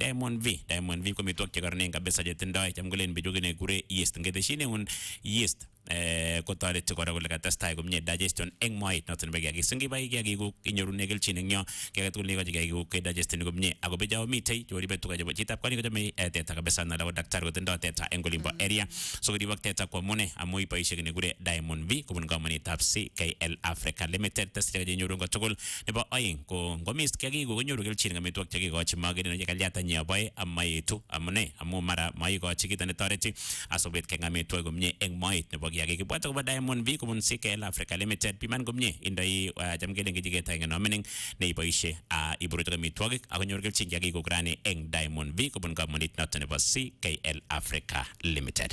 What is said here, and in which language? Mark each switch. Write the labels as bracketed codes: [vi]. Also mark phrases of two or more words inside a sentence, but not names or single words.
[kln] Diamond V ko mitwok che koronen kabisa che tindoi cham kolen bichu kene kure yeast ngeteshin un yeast kotoreti kora kole katestai komie digestion eng moet noton nebo kiagik. Singibai kiagikuk inyorune kelchin eng yo kiaget tugul neikochi kiagikuk ke digesteni komie ako bechao mitei choribe tuga chebo chitab kwani kochome teta kabisa na dawo daktari kotindoi teta eng olimbo area so koribok teta kwa mune amu iboisie kene kure Diamond V kobun kompanitab CKL Africa Limited testi che nyoru tugul nebo aeng ko ngomis kiagikuk konyoru kelchin eng amitwogik che kikochi magene ye kalyata nyi aboe amaetu amune amu mara maikochi kit ne toreti asobet keng amitwogik komie eng moet nebo kiagik. Kibwat akobo Diamond V kobun CKL Africa Limited piman komie indoi cham kelen kijiget eng nomining ne iboisie iburuch amitwogik ako nyoru kelchin kiagikuk rani eng Diamond V kobun kompanit noton nebo CKL Africa Limited.